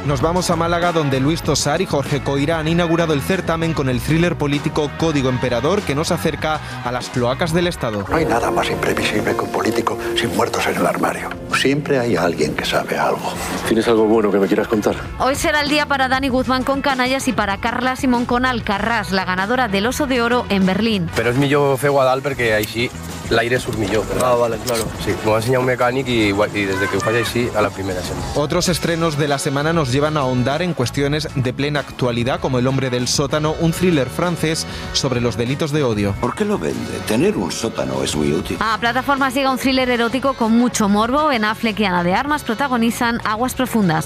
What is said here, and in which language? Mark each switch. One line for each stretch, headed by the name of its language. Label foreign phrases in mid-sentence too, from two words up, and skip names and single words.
Spanish: Nos vamos a Málaga, donde Luis Tosar y Jorge Coira han inaugurado el certamen con el thriller político Código Emperador, que nos acerca a las cloacas del Estado. No hay nada más imprevisible que un político sin muertos en el armario. Siempre hay alguien que sabe algo. ¿Tienes algo bueno que me quieras contar? Hoy será el día para Dani Guzmán con Canallas y para Carla Simón con Alcarràs, la ganadora del Oso de Oro en Berlín.
Catalan: Però és millor fer Guadal perquè així l'aire surt millor.
Spanish: Ah, vale, claro.
Catalan: Sí, m'ho va ensenyar un mecànic
Spanish: y desde que
Catalan: ho faig així, a la primera sempre.
Spanish: Otros estrenos de la semana nos llevan a ahondar en cuestiones de plena actualidad, como El hombre del sótano, un thriller francés sobre los delitos de odio. ¿Por qué lo vende? Tener un sótano es muy útil. A plataformas llega un thriller erótico con mucho morbo. Ben Affleck y Ana de Armas protagonizan Aguas profundas.